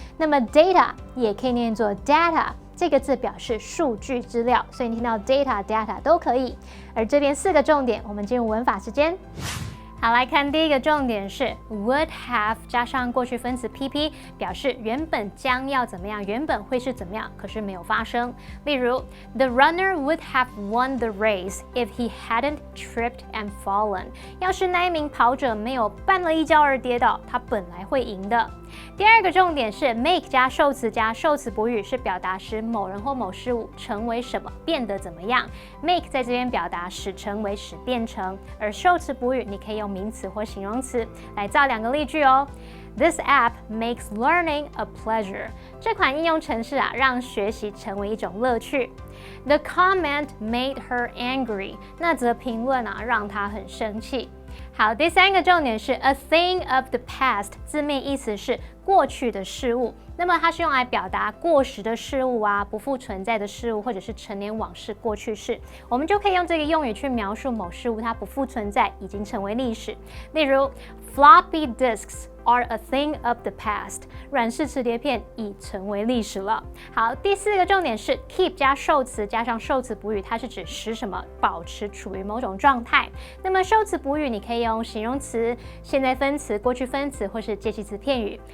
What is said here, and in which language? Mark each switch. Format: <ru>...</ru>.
<zh>那么 data 也可以念作 data。这个字表示数据资料，所以你听到 data 都可以。而这边4个重点，我们进入文法时间。好，来看第一个重点是 would have 加上过去分词 PP， 表示原本将要怎么样，原本会是怎么样，可是没有发生。</zh> <en>例如 The runner would have won the race if he hadn't tripped and fallen。</en> <zh>要是那一名跑者没有绊了一跤而跌倒，他本来会赢的。第二个重点是 make 加受词加受词补语，是表达使某人或某事物成为什么，变得怎么样。 make 在这边表达使成为、使变成，而受词补语你可以用名词或形容词来造2个例句哦。</zh> <en>This app makes learning a pleasure。</en> <zh>这款应用程式让学习成为一种乐趣。</zh> <en>The comment made her angry。</en> <zh>那则评论让她很生气。好，第3个重点是 a thing of the past， 字面意思是过去的事物，那么它是用来表达过时的事物不复存在的事物，或者是陈年往事、过去式，我们就可以用这个用语去描述某事物它不复存在，已经成为历史。例如</zh> <en>floppy disks are a thing of the past，</en> <zh>软式磁碟片已成为历史了。好，第4个重点是 keep 加受词加上受词补语，它是指使什么保持处于某种状态。那么受词补语你可以用形容词、现在分词、过去分词或是介系词片语。</zh>